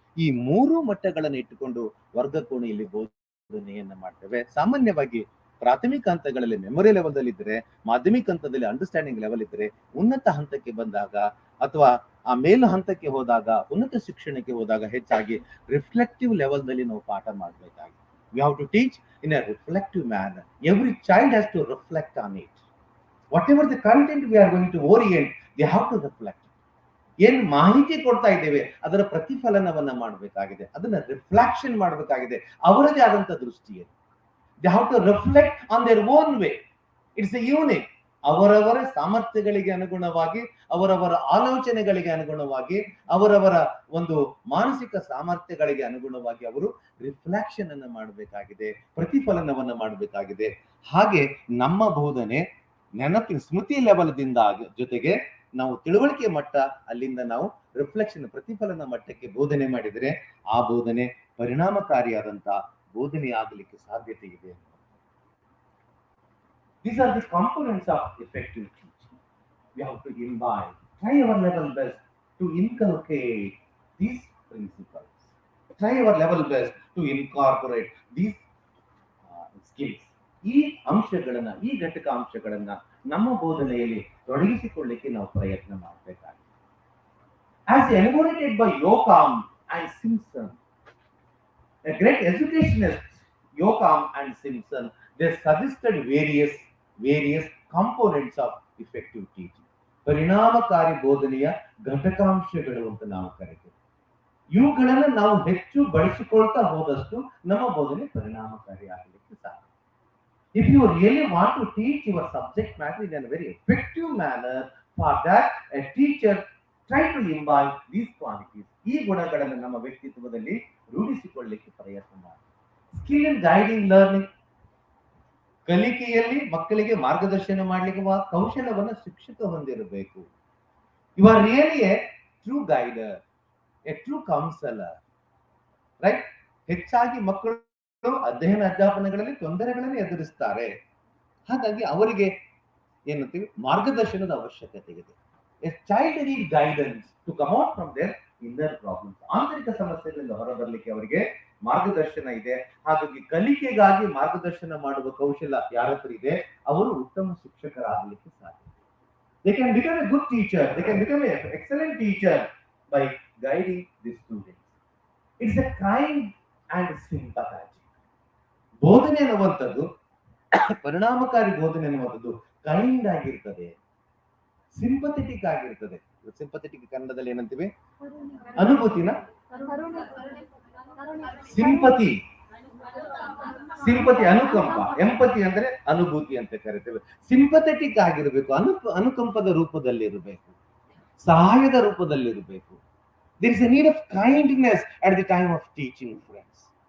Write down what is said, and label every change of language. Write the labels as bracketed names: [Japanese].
[Kannada] ಈ ಮೂರು ಮಟ್ಟಗಳನ್ನು ಇಟ್ಟುಕೊಂಡು ವರ್ಗಕೋಣೆಯಲ್ಲಿ ಬೋಧನೆಯನ್ನ ಮಾಡ್ತೇವೆ. ಸಾಮಾನ್ಯವಾಗಿ ಪ್ರಾಥಮಿಕ ಹಂತಗಳಲ್ಲಿ ಮೆಮೊರಿ ಲೆವೆಲ್ ಇದ್ರೆ, ಮಾಧ್ಯಮಿಕ ಹಂತದಲ್ಲಿ ಅಂಡರ್ಸ್ಟ್ಯಾಂಡಿಂಗ್ ಲೆವೆಲ್ ಇದ್ರೆ, ಉನ್ನತ ಹಂತಕ್ಕೆ ಬಂದಾಗ ಅಥವಾ ಆ ಮೇಲು ಹಂತಕ್ಕೆ ಹೋದಾಗ, ಉನ್ನತ ಶಿಕ್ಷಣಕ್ಕೆ ಹೋದಾಗ ಹೆಚ್ಚಾಗಿ ರಿಫ್ಲೆಕ್ಟಿವ್ ಲೆವೆಲ್ ನಲ್ಲಿ ನಾವು ಪಾಠ ಮಾಡಬೇಕಾಗಿದೆ. [English] We have to teach in a reflective manner. Every child has to reflect on it. Whatever the content we are going to orient, they have to reflect. [Kannada] ಏನ್ ಮಾಹಿತಿ ಕೊಡ್ತಾ ಇದ್ದೇವೆ ಅದರ ಪ್ರತಿಫಲನವನ್ನ ಮಾಡಬೇಕಾಗಿದೆ, ಅದನ್ನ ರಿಫ್ಲೆಕ್ಷನ್ ಮಾಡಬೇಕಾಗಿದೆ ಅವರದೇ ಆದಂತ ದೃಷ್ಟಿಯಲ್ಲಿ. [English] They have to reflect on their own way. It's a unique. [Kannada] ಅವರವರ ಸಾಮರ್ಥ್ಯಗಳಿಗೆ ಅನುಗುಣವಾಗಿ, ಅವರವರ ಆಲೋಚನೆಗಳಿಗೆ ಅನುಗುಣವಾಗಿ, ಅವರವರ ಒಂದು ಮಾನಸಿಕ ಸಾಮರ್ಥ್ಯಗಳಿಗೆ ಅನುಗುಣವಾಗಿ ಅವರು ರಿಫ್ಲೆಕ್ಷನ್ ಅನ್ನ ಮಾಡಬೇಕಾಗಿದೆ, ಪ್ರತಿಫಲನವನ್ನ ಮಾಡಬೇಕಾಗಿದೆ. ಹಾಗೆ ನಮ್ಮ ಬೋಧನೆ ನೆನಪಿನ ಸ್ಮೃತಿ ಲೆವೆಲ್ದಿಂದ ಜೊತೆಗೆ ನಾವು ತಿಳುವಳಿಕೆ ಮಟ್ಟ, ಅಲ್ಲಿಂದ ನಾವು ರಿಫ್ಲೆಕ್ಷನ್ ಪ್ರತಿಫಲನ ಮಟ್ಟಕ್ಕೆ ಬೋಧನೆ ಮಾಡಿದರೆ ಆ ಬೋಧನೆ ಪರಿಣಾಮಕಾರಿಯಾದಂತ ಬೋಧನೆ ಆಗಲಿಕ್ಕೆ ಸಾಧ್ಯತೆ ಇದೆ. [English] These are the components of effective teaching. We have to imbibe, try our level best to inculcate these principles. Try our level best to incorporate these skills. [Kannada] ಈ ಅಂಶಗಳನ್ನ, ಈ ಘಟಕ ಅಂಶಗಳನ್ನ ನಮ್ಮ ಬೋಧನೆಯಲ್ಲಿ ತೊಡಗಿಸಿಕೊಳ್ಳಿಕ್ಕೆ ನಾವು ಪ್ರಯತ್ನ ಮಾಡಬೇಕಾಗಿದೆ. [English] As elaborated by Yoakum and Simpson, a great educationist, Yoakum and Simpson, they suggested various components of effective teaching. [Kannada] ಪರಿಣಾಮಕಾರಿ ಬೋಧನೆಯ ಘಟಕಾಂಶಗಳು ಅಂತ ನಾವು ಕರಿತೇವೆ. ಇವುಗಳನ್ನು ನಾವು ಹೆಚ್ಚು ಬಳಸಿಕೊಳ್ತಾ ಹೋದಷ್ಟು ನಮ್ಮ ಬೋಧನೆ ಪರಿಣಾಮಕಾರಿ ಆಗಲಿಕ್ಕೆ ಸಾಧ್ಯ. [English] If you really want to teach your subject matter in a very effective manner, for that a teacher try to imbibe these qualities. [Kannada] ಈ ಗುಣಗಳನ್ನು ನಮ್ಮ ವ್ಯಕ್ತಿತ್ವದಲ್ಲಿ ರೂಢಿಸಿಕೊಳ್ಳಲಿಕ್ಕೆ ಪ್ರಯತ್ನ ಮಾಡಿ. [English] skill in guiding learning, [Kannada] ಕಲಿಕೆಯಲ್ಲಿ ಮಕ್ಕಳಿಗೆ ಮಾರ್ಗದರ್ಶನ ಮಾಡಲಿಕ್ಕೆ ಕೌಶಲ್ಯವನ್ನು ಶಿಕ್ಷಕ ಹೊಂದಿರಬೇಕು. [English] You are really a true guider, a true counsellor, right? [Kannada] ಹೆಚ್ಚಾಗಿ ಮಕ್ಕಳು ಅಧ್ಯಯನ ಅಧ್ಯಾಪನಗಳಲ್ಲಿ ತೊಂದರೆಗಳನ್ನು ಎದುರಿಸ್ತಾರೆ. ಹಾಗಾಗಿ ಅವರಿಗೆ ಏನಂತೀವಿ, ಮಾರ್ಗದರ್ಶನದ ಅವಶ್ಯಕತೆ ಇದೆ. [English] A child need guidance to come out from their inner problems. [Kannada] ಆಂತರಿಕ ಸಮಸ್ಯೆಗಳಿಂದ ಹೊರಬರಲಿಕ್ಕೆ ಅವರಿಗೆ ಮಾರ್ಗದರ್ಶನ ಇದೆ. ಹಾಗಾಗಿ ಕಲಿಕೆಗಾಗಿ ಮಾರ್ಗದರ್ಶನ ಮಾಡುವ ಕೌಶಲ್ಯ ಯಾರ ಹತ್ರ ಇದೆ, ಅವರು ಉತ್ತಮ ಶಿಕ್ಷಕರಾಗಲಿಕ್ಕೆ ಸಾಧ್ಯ. [English] They can become a good teacher. They can become an excellent teacher by guiding the students. It's a kind and sympathetic. [Kannada] ಬೋಧನೆ ಅನ್ನುವಂಥದ್ದು, ಪರಿಣಾಮಕಾರಿ ಬೋಧನೆ ಅನ್ನುವಂಥದ್ದು ಕೈಂಡ್ ಆಗಿರ್ತದೆ, ಸಿಂಪಥೆಟಿಕ್ ಆಗಿರ್ತದೆ. ಸಿಂಪಥೆಟಿಕ್ ಕನ್ನಡದಲ್ಲಿ ಏನಂತೀವಿ? ಅನುಭೂತಿನ ಸಿಂಪತಿ, ಅನುಕಂಪ. ಎಂಪತಿ ಅಂದ್ರೆ ಅನುಭೂತಿ ಅಂತ ಕರಿತೇವೆ. ಸಿಂಪಥೆಟಿಕ್ ಆಗಿರಬೇಕು, ಅನುಕಂಪದ ರೂಪದಲ್ಲಿ ಇರಬೇಕು, ಸಹಾಯದ ರೂಪದಲ್ಲಿ ಇರಬೇಕು. [English] There is a need of kindness at the time of teaching, friends.